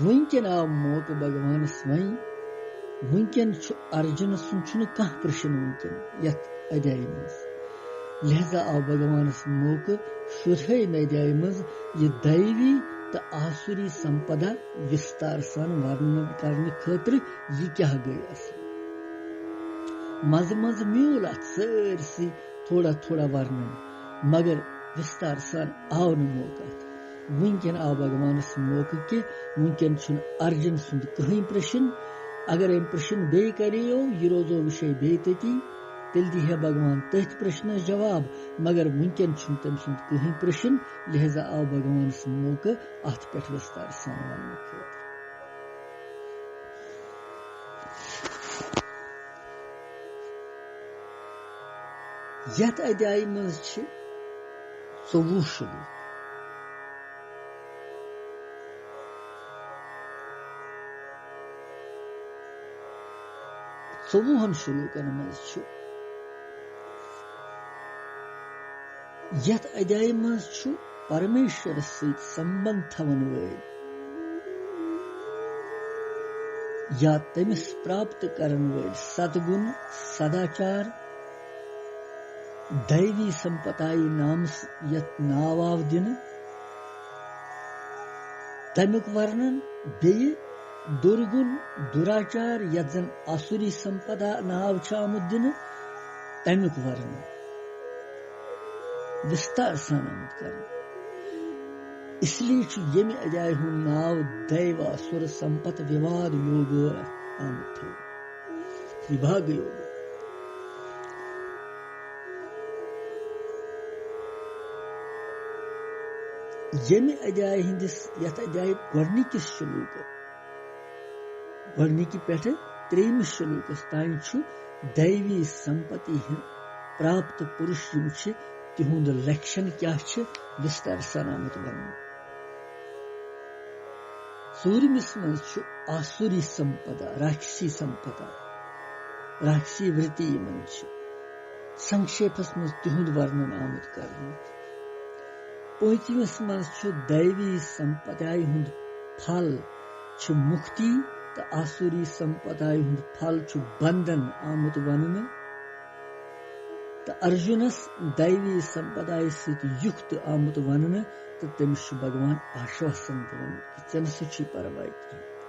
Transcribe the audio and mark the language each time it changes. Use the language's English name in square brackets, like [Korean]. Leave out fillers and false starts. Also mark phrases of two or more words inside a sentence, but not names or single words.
[Kashmiri] वनकन आव मौका भगवान वही वनकन अर्जुन सुन कह प्रश्न वनकन यथ अध्याय मज लिहाजा आव भगवान मौका 16वें अध्याय मज यह दैवी तो आसुरी संपदा विस्तार सान वर्णन करने खतर यह क्या गई असल मज मज म्यूल अत सरसी थोड़ा थोड़ा वर्णन मगर विस्तार सान आव न मौका। वनकन आव भगवान मौका कि वनकन अर्जुन सुंद कहीं प्रश्न अगर अम प्रश्न बे करियो यह रोजो विषय बे तती तेल दी है भगवान तथ प्रश्न जवाब मगर वनकन तम सुंद कहीं प्रश्न लिहाजा आव भगवान मौका अत पे विस्तार सान वन खतर। यथ अध्याय मज 24 श्लोक। 24 श्लोकन मज यथ अध्याय मज परमेश्वर सहित संबंध थवन वल या तमिस प्राप्त करन वल सद्गुण सदाचार दैवी संपदाई नाम यत नावाव दिन तमिक वर्णन बे दुर्गुण दुराचार यत जन आसुरी संपदा नाव आमुत दिन तमिक वर्णन विस्तार सान आमुत कर। इसलिए यमि अध्याय हूं नाव दैव असुर संपत विवाद योग आमुत विभाग योग। यमि अध्याय हिंदिस यथ अध्याय गोडनिकिस श्लोक गोडनिकी पे 3 श्लोकस तान दैवी संपत्ति प्राप्त पुरुष तिहुंद लक्षण क्या विस्तार सान आमुत वर्णन। 4मिस मज आसुरी संपदा राक्षसी वृत्ति मन संक्षेपस मज तिहुंद वर्णन आमुत करने। 5मिस मज दैवी संपदाई हुंद फल मुक्ति तो आसुरी संपदाई हुंद फल बंधन आमुत वनन। तो अर्जुनस दैवी संपदाई सहित युक्त आमुत वनन तो तमिस भगवान आश्वासन दिवन कि चन सु परवाह की।